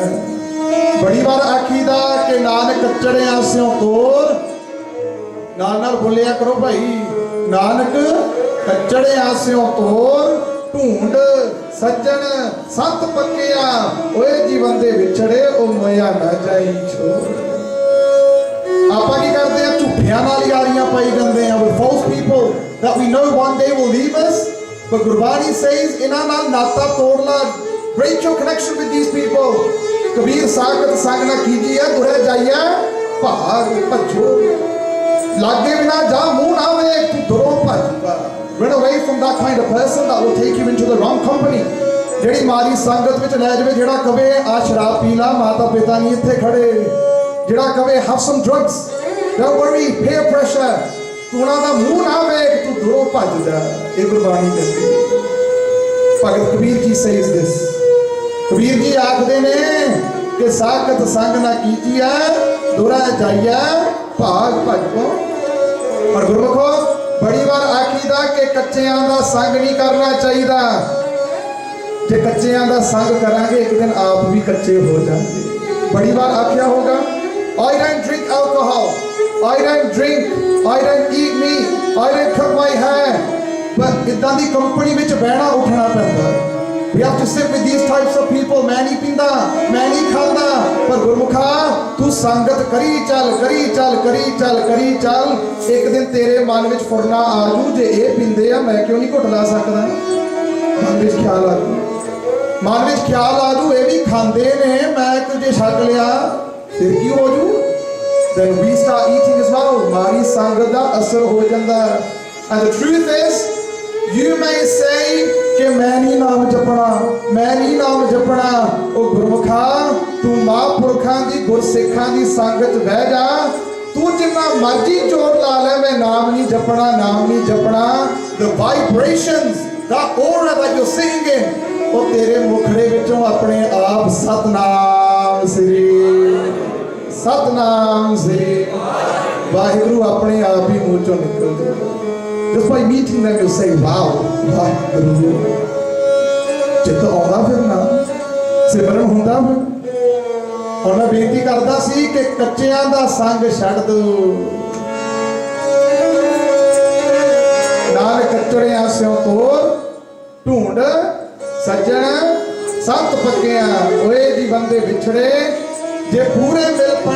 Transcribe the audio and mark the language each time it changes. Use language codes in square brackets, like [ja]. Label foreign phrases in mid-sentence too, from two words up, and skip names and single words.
[pa] ਬੜੀ ਵਾਰ ਆਖੀਦਾ ਕਿ ਨਾਨਕ ਕੱਚੜਿਆਂ ਸਿਓ ਤੋਰ, ਨਾਲ ਬੋਲਿਆ ਕਰੋ ਭਾਈ, ਨਾਨਕ ਕੱਚੜਿਆਂ ਸਿਓ ਤੋਰ, ਢੂੰਡ ਸੱਜਣ ਸੰਤ ਪੱਕਿਆ, ਓਏ ਜੀਵਨ ਦੇ ਵਿਛੜੇ ਉਹ ਮੋਇਆ ਨਾ ਜਾਈ ਛੋੜ। ਆਪਾਂ ਕੀ ਕਰਦੇ ਆ, ਝੂਠਿਆਂ ਨਾਲ ਯਾਰੀਆਂ ਪਾਈ ਜਾਂਦੇ ਆ, [en] with false people that we know one day will leave us, but ਗੁਰਬਾਣੀ says [pa] ਇਹਨਾਂ ਨਾਲ ਨਾਤਾ ਤੋੜ ਲਾ, [en] break your connection with these people। [pa] ਕਬੀਰ ਸਾਖਤ ਸੰਗ ਨਾ ਕੀਜੀਏ, ਦੁਰੇ ਜਾਈਏ ਭਾਗ ਭੱਜੋ, ਲਾਗੇ ਬਿਨਾ ਜਾ ਮੂੰਹ ਨਾ ਵੇਖ, ਤੂੰ ਦੁਰੋਂ ਭੱਜਦਾ। [en] Run away from that kind of person that will take you into the wrong company। [pa] ਜਿਹੜੀ ਮਾਰੀ ਸੰਗਤ ਵਿੱਚ ਲੈ ਜਾਵੇ, ਜਿਹੜਾ ਕਵੇ ਆ ਸ਼ਰਾਬ ਪੀ ਲਾ, ਮਾਤਾ ਪਿਤਾ ਨਹੀਂ ਇੱਥੇ ਖੜੇ, ਜਿਹੜਾ ਕਵੇ [en] have some drugs, don't worry, peer pressure, [pa] ਤੂੰ ਉਹਨਾਂ ਦਾ ਮੂੰਹ ਨਾ ਵੇਖ, ਤੂੰ ਦੂਰੋਂ ਭੱਜ ਜਾ। ਇਹ ਗੁਰਬਾਣੀ ਕਹਿੰਦੀ। ਭਗਤ ਕਬੀਰ ਜੀ [en] says this। [pa] ਕਬੀਰ ਜੀ ਆਖਦੇ ਨੇ ਕਿ ਸਾਖਤ ਸੰਗ ਨਾ ਕੀਜੀਐ, ਦੁਰਾ ਜਾਈਐ ਭਾਗ ਭੱਜੋ। ਪਰ ਗੁਰਮੁਖੋ ਬੜੀ ਵਾਰ ਆਖੀਦਾ ਕਿ ਕੱਚਿਆਂ ਦਾ ਸੰਗ ਨਹੀਂ ਕਰਨਾ ਚਾਹੀਦਾ। ਜੇ ਕੱਚਿਆਂ ਦਾ ਸੰਗ ਕਰਾਂਗੇ ਇੱਕ ਦਿਨ ਆਪ ਵੀ ਕੱਚੇ ਹੋ ਜਾਣਗੇ। ਬੜੀ ਵਾਰ ਆਖਿਆ ਹੋਗਾ, [en] I don't drink alcohol, I don't drink, I don't eat meat, I don't cut my hair, [pa] ਪਰ ਇਦਾਂ ਦੀ ਕੰਪਨੀ ਵਿੱਚ ਬਹਿਣਾ ਉੱਠਣਾ ਪੈਂਦਾ। [en] We have to sit with these types of people। [pa] ਮੈਂ ਨਹੀਂ ਪੀਂਦਾ, ਮੈਂ ਨਹੀਂ ਖਾਂਦਾ, ਪਰ ਗੁਰਮੁਖਾ ਤੂੰ ਸੰਗਤ ਕਰੀ ਚੱਲ, ਕਰੀ ਚੱਲ, ਕਰੀ ਚੱਲ, ਕਰੀ ਚੱਲ, ਇੱਕ ਦਿਨ ਤੇਰੇ ਮਨ ਵਿੱਚ ਫੁਰਨਾ ਆ ਜੂ, ਜੇ ਇਹ ਪੀਂਦੇ ਆ ਮੈਂ ਕਿਉਂ ਨਹੀਂ ਘੁੱਟ ਲਾ ਸਕਦਾ। ਮਨ ਵਿੱਚ ਖਿਆਲ ਆ ਜੂ, ਮਨ ਵਿੱਚ ਖਿਆਲ ਆ ਜੂ, ਇਹ ਵੀ ਖਾਂਦੇ ਨੇ, ਮੈਂ ਤੁਝੇ ਛਕ ਲਿਆ, ਫਿਰ ਕੀ ਹੋ ਜੂ। [en] Then we start eating as well। [pa] ਮਾਰੀ ਸੰਗਤ ਦਾ ਅਸਰ ਹੋ ਜਾਂਦਾ। [en] And the truth is, you may say [pa] ਕਿ ਮੈਂ ਨਹੀਂ ਨਾਮ ਜਪਣਾ, ਮੈਂ ਨਹੀਂ ਨਾਮ ਜਪਣਾ। ਉਹ ਗੁਰਮੁਖਾ ਤੂੰ ਮਹਾਂਪੁਰਖਾਂ ਦੀ ਗੁਰਸਿੱਖਾਂ ਦੀ ਸੰਗਤ ਬਹਿ ਜਾ, ਤੂੰ ਜਿੰਨਾ ਮਰਜ਼ੀ ਜ਼ੋਰ ਲਾ ਲੈ, ਮੈਂ ਨਾਮ ਨਹੀਂ ਜਪਣਾ, ਨਾਮ ਨਹੀਂ ਜਪਣਾ। [en] The vibrations, that aura that you're singing in, [pa] ਉਹ ਤੇਰੇ ਮੁਖੜੇ ਵਿੱਚੋਂ ਆਪਣੇ ਆਪ ਸਤਨਾਮ ਸ੍ਰੀ, ਸਤਨਾਮ ਸ੍ਰੀ ਵਾਹਿਗੁਰੂ ਆਪਣੇ ਆਪ ਹੀ ਮੂੰਹ ਚੋਂ ਨਿਕਲ ਜਾਏ। [en] Just by meeting them you'll say, wow, ਵਾਹਿਗੁਰੂ। [pa] ਚਿੱਤ ਆਉਂਦਾ ਫਿਰ ਨਾ, ਸਿਮਰਨ ਹੁੰਦਾ ਫਿਰ। ਹੁਣ ਮੈਂ ਬੇਨਤੀ ਕਰਦਾ ਸੀ ਕਿ ਕੱਚਿਆਂ ਦਾ ਸੰਗ ਛੱਡ ਦੋ, ਨਾਲ ਕੱਚੜਿਆਂ ਸਿਓ ਤੋਰ, ਢੂੰਡ ਸੱਜਣ ਸੰਤ ਪੱਕਿਆ, ਓਏ ਜੀਵਨ ਦੇ ਵਿਛੜੇ ਜੇ ਪੂਰੇ ਮਿਲਪਣ।